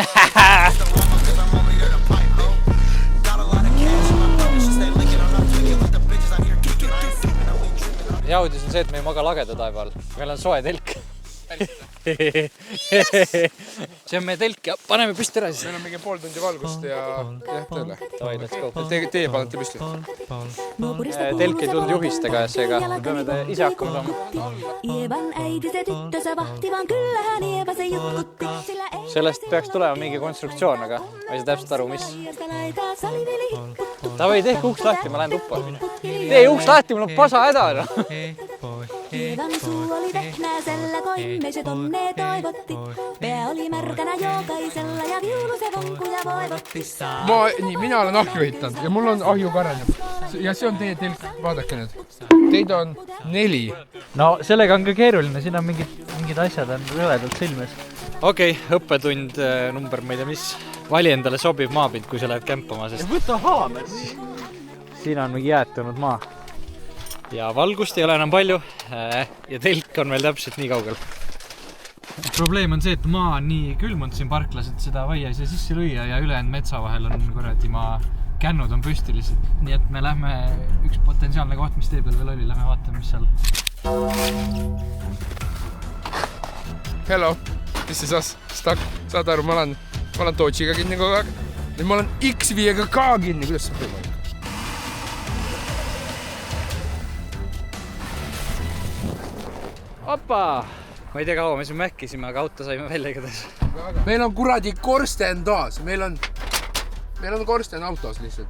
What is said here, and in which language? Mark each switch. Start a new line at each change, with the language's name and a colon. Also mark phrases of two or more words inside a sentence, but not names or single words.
Estonian: Hea uudis on see, et me ei maga lageda taeval. Meil on soe telk. See on meie telk ja paneme püsti ära siis. Meil on mingi pool tundi valgust ja tööle. Davai,
English: let's go.
Estonian: Teie panete püsti. Telk ei tulnud juhistega, seega peame te ise hakkama saama.
Finnish: Ievan äiti se tyttö se vahti, vaan kyllähän Ieva se jutkutti.
Estonian: Sellest peaks tulema mingi konstruktsioon, aga ma ei saa täpselt aru, mis. Davai, tehke uks lahti, ma lähen tuppa. Tee uks lahti, mul on pasa häda.
Finnish: Ievan suu oli vehnäisellä, koimme se tonne toivotti. Pää oli märkänä jokaisella ja viulu se vonkuja voivotti.
Estonian: Mina olen ahju ehitanud ja mul on ahju kareneb. Ja see on teie telk, vaadake nüüd. Teid on 4. No sellega on ka keeruline, siin on mingid asjad on rõvedalt silmes. Okei, õppetund number, ma ei tea mis. Vali endale sobiv maapind, kui sa lähed kämpama, sest Võta haamer! Siin on mingi jäätunud maa. ja valgust ei ole enam palju ja telk on veel täpselt nii kaugel. Probleem on see, et maa on nii külmunud siin parklas, et seda vaia ei saa sisse lüüa ja ülejäänud metsa vahel on kuradi maa kännud on püsti lihtsalt. Nii et me lähme üks potentsiaalne koht, mis tee peal veel oli, lähme vaatame, mis seal
English: Hello, this is us, stuck.
Estonian: Saad aru, ma olen Dodge'iga kinni kogu aeg. Ja ma olen X5-ga ka kinni, kuidas see võimalik? Opa! Ma ei tea kaua, me siin mäkkisime, aga auto saime välja igatahes. Meil on kuradi korsten taas, meil on korsten autos lihtsalt.